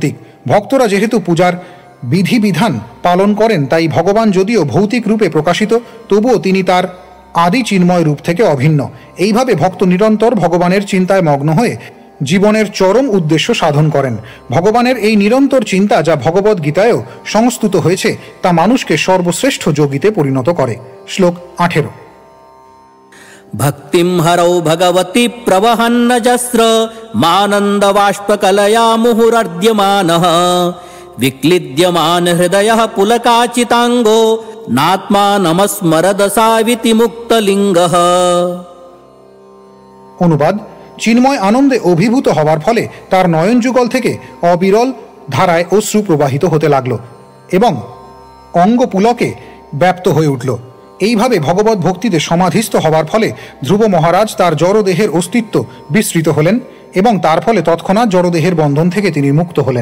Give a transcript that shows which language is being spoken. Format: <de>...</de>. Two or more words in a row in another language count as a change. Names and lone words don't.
<bn>ভক্তরা যেহেতু পূজার বিধিবিধান পালন করেন, তাই ভগবান যদিও ভৌতিক রূপে প্রকাশিত, তবুও তিনি তার আদি চিন্ময় রূপ থেকে অভিন্ন। এইভাবে ভক্ত নিরন্তর ভগবানের চিন্তায় মগ্ন হয়ে জীবনের চরম উদ্দেশ্য সাধন করেন। ভগবানের এই নিরন্তর চিন্তা, যা ভগবদ গীতায়ও সংস্তুত হয়েছে, তা মানুষকে সর্বশ্রেষ্ঠ যোগীতে পরিণত করে। শ্লোক 18।</bn> <sa>भक्तिं हरौ भगवति प्रवहन्नजस्र मानन्दबाष्पकलया मुहुरर्ध्यमानः विक्लिद्यमान हृदयः पुलकाचिताङ्गो नात्मा नमस्मरदसाविति मुक्तलिङ्गः।</sa> <bn>অনুবাদ: চিন্ময় আনন্দে অভিভূত হওয়ার ফলে তার নয়ন যুগল থেকে অবিরল ধারায় অশ্রু প্রবাহিত হতে লাগল এবং অঙ্গ পুলকে ব্যাপ্ত হয়ে উঠল। এইভাবে ভগবত ভক্তিতে সমাধিস্থ হওয়ার ফলে ধ্রুব মহারাজ তার জড়দেহের অস্তিত্ব বিস্মৃত হলেন এবং তার ফলে তৎক্ষণাৎ জড়দেহের বন্ধন থেকে তিনি মুক্ত হলেন।</bn>